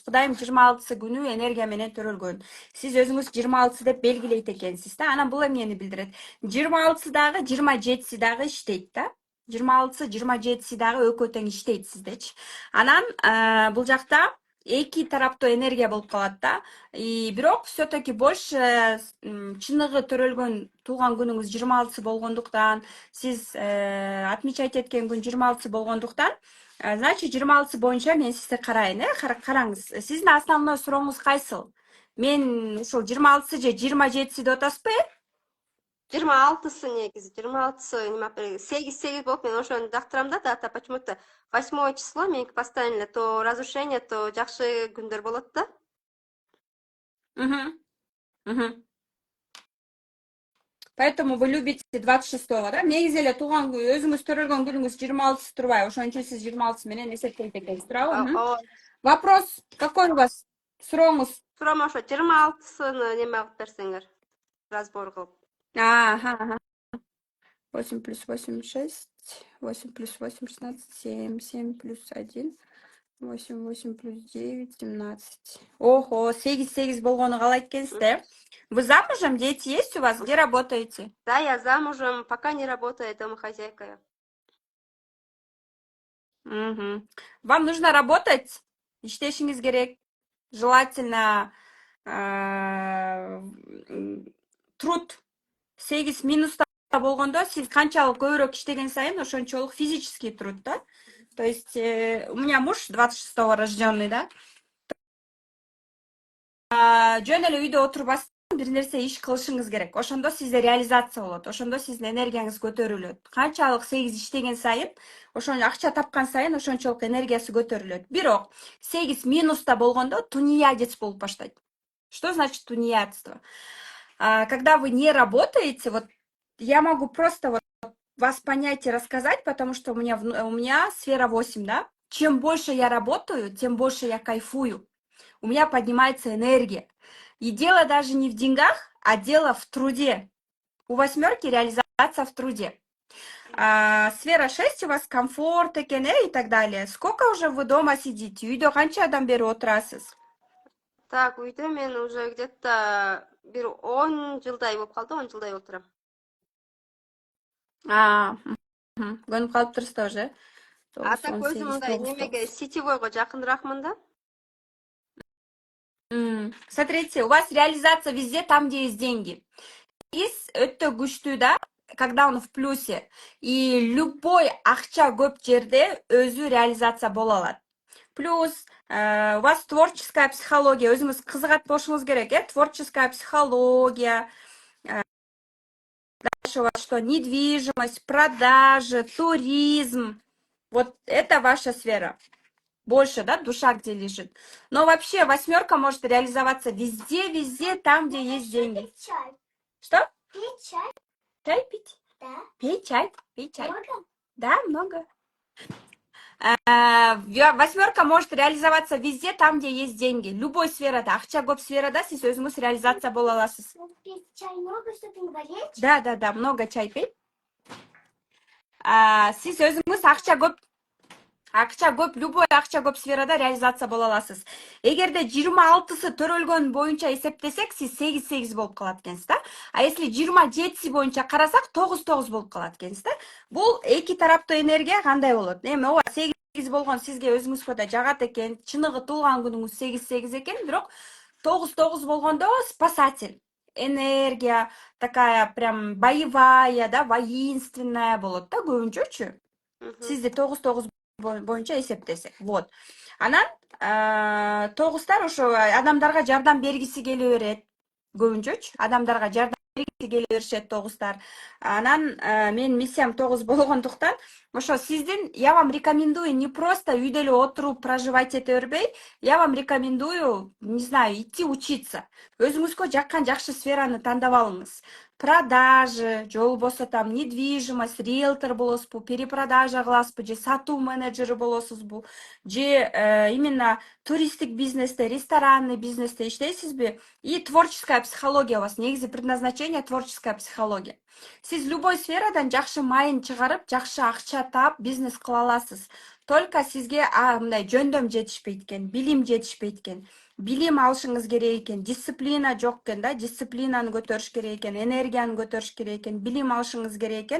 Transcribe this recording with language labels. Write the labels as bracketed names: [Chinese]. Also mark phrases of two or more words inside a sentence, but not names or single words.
[Kyrgyz] Кудайым 26-сы күнү энергия менен төрөлгөн. Сиз өзүңүз 26-сы деп белгилейт экенсиз да. Анан бул эмнени билдирет? 26-сы дагы 27-си дагы иштейт да. 26-сы 27-си дагы экөө тең иштейт сиздечи. Анан бул жакта эки тараптуу энергия болуп калат да. Бирок [Russian] все-таки больше [Kyrgyz] чыныгы төрөлгөн туулган күнүңүз 26-сы болгондуктан, сиз отмечать эткен күн 26-сы болгондуктан, значит 26-сы боюнча мен сизди карайын, караңыз. Сиздин основной сурооңуз кайсыл? Мен ушул 26-сы же 27-си деп атасызбы? 26-сы негизи, 26-сы неме 8 болуп мен ошону жактырам да, дата. [Russian] Почему-то 8 число меники постоянно эле то разрушение, то [Kyrgyz] жакшы күндөр болот да. [Russian] Поэтому вы любите 26-го, да? [Kyrgyz] Негизи эле туулган өзүңүз төрөлгөн күнүңүз 26-сы турбайбы? Ошон үчүн сиз 26-сы менен эсептейт экенсиз, туурабы? [Russian] Вопрос какой у вас? [Kyrgyz] Сурооңуз? Суроом ошо 26-сыны неме кылып берсеңер, разбор кылып. 8 плюс 8, 6. 8 плюс 8, 16, 7. 7 плюс 1. 8 плюс 9, 17. Ого, 8 болгону каалайт экенсиз да? [Russian] Вы замужем? Дети есть у вас? Где работаете? Да, я замужем, пока не работаю домохозяйкой. Вам нужно работать? [Kyrgyz] Иштешиңиз керек. [Russian] Желательно труд [Kyrgyz] 8 минуста болгондо сиз канчалык көбүрөөк иштеген сайын ошончолук [Russian] физический труд [Kyrgyz] да. [Russian] То есть у меня муж 26-го рожденный, да. [Kyrgyz] Жөн эле үйдө отурбастан бир нерсе иш кылышыңыз керек. Ошондо сизде реализация болот. Ошондо сиздин энергияңыз көтөрүлөт. Канчалык 8 иштеген сайын, ошон акча тапкан сайын ошончолук энергиясы көтөрүлөт. Бирок 8 минуста болгондо тунеядец болуп баштайт. [Russian] Что значит тунеядство? Когда вы не работаете, вот я могу просто вот вас понять и рассказать, потому что у меня сфера 8, да? Чем больше я работаю, тем больше я кайфую. У меня поднимается энергия. И дело даже не в деньгах, а дело в труде. У 8 реализация в труде. Сфера 6 у вас комфорт экен, и так далее. Сколько уже вы дома сидите? [Kyrgyz] Үйдө канча адам бери отурасыз? Так, үйдө мен [Russian] уже где-то [Kyrgyz] бир 10 жылдай болуп калды, 10 жылдай отурам. Көнүп калыптырсыз да уже. Так өзүм мындай немеге сетевойго жакыныраакмын да. [Russian] Смотрите, у вас реализация везде там, где есть деньги. [Kyrgyz] Из өтө күчтүү да, [Russian] когда он в плюсе. И любой [Kyrgyz] акча көп жерде өзү реализация боло алат. [Russian] Плюс у вас творческая психология, [Kyrgyz] өзүңүз кызыгат болушуңуз керек, [Russian] творческая психология. Дальше у вас что? Недвижимость, продажи, туризм. Вот это ваша сфера. Больше, да, душа где лежит. Но вообще 8 может реализоваться везде, там, где есть деньги. Чай. Что? Пить чай? Чай пить? Да. Пей чай. Много? Да, много. 8 может реализоваться везде, там, где есть деньги. [Kyrgyz] Любой сферада, акча көп сферада сиз өзүңүз реализация боло аласыз. [Russian] Пить чай много, чтобы не болеть? Да, много чай пей. [Kyrgyz] Сиз өзүңүз акча көп, любой акча көп сферада реализация боло аласыз. Эгерде 26-сы төрөлгөн боюнча эсептесек, сиз 8 болуп калат экенсиз да. [Russian] А если [Kyrgyz] 27-си боюнча карасак, 9 болуп калат экенсиз да. Бул эки тараптуу энергия кандай болот? Эми ооба 8 болгон сизге өзүңүзгө да жагат экен, чыныгы туулган күнүңүз 8 экен, бирок 9 болгондо спасатель. [Russian] Энергия такая прям боевая, [Kyrgyz] да, воинственная болот да, көбүнчөчү. Сизде 9 боюнча эсептесек. Вот. Анан 9-тар ошо адамдарга жардам бергиси келе берет. Көбүнчөчү адамдарга жардам келе беришет тогуздар. Анан мен миссиям 9 болгондуктан ошо сиздин [Russian] я вам рекомендую не просто [Kyrgyz] үйдө эле отуруп проживать эте бербей, [Russian] я вам рекомендую, не знаю, идти учиться. [Kyrgyz] Өзүңүзгө жаккан жакшы сфераны тандап алыңыз. Продажи, же болбосо [Russian] там недвижимость, [Kyrgyz] риэлтор болосузбу, перепродажа кыласызбы, же сатуу менеджери болосузбу, же именно туристтик бизнесте, ресторанный бизнесте иштейсизби? [Russian] И творческая психология у вас, негизи предназначение творческая психология. [Kyrgyz] Сиз любой сферадан жакшы майын чыгарып, жакшы акча таап, бизнес кыла аласыз. Только сизге мындай жөндөм жетишпейт экен, билим жетишпейт экен. Билим алышыңыз керек экен, дисциплина жок экен да, дисциплинаны көтөрүш керек экен, энергияны көтөрүш керек экен, билим алышыңыз керек экен.